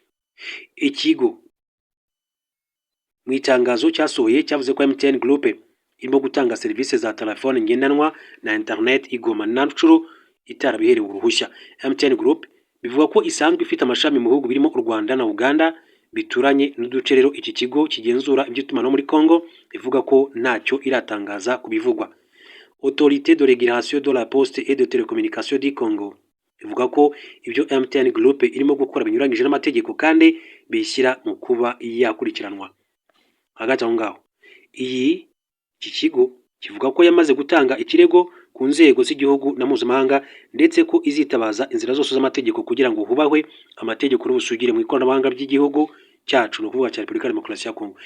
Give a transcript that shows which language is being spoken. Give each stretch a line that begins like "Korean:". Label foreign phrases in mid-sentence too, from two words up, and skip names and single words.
Kinyarwanda: Ikigo mu itangazo cyasohoye cyavuze ko MTN Group irimo gutanga serivisi za telefone ngendanwa na internet Igoma na Rucuru itarabiherewe uruhushya. MTN Group bivuga ko isanzwe ifite amashami mu bihugu birimo u Rwanda na Uganda bituranye n'uduce. Rero iki kigo kigenzura iby'itumanaho muri Kongo bivuga ko ntacyo iratangaza kubivugwa. Autorité de régulation de la poste et de télécommunication du Congo ivuga ko ibyo MTN Group irimo gukora binyuranyije n'amategeko kandi bishyira mu kuba yakurikiranwa. Hagati aho ngaho iki kigo kivuga ko yamaze gutanga ikirego ku nzego z'igihugu na mpuzamahanga ndetse ko izitabaza inzira zose z'amategeko kugira ngo hubahwe amategeko n'ubusugire mu ikoranabuhanga ry'igihugu cyacu, no kuvuga cya Repubulika ya Demokarasi ya Kongo.